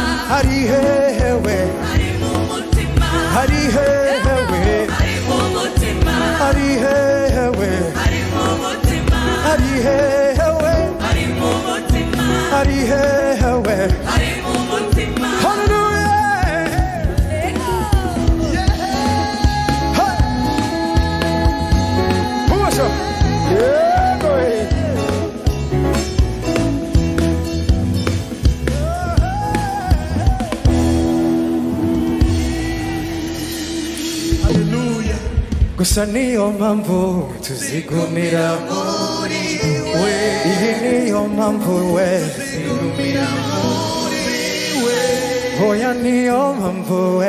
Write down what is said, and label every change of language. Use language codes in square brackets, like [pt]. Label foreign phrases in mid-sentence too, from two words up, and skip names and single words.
[rn] ari hewe ari mu mutima ari hewe ari mu mutima ari hewe ari mu mutima ari hewe ari mu mutima ari hewe ari mu mutima [en] hallelujah Push up. Yeah, go ahead. [rn] haleluya gusa niyo mpamvu tuzigumira muri we iyi niyo mpamvu we oya niyo mpamvu we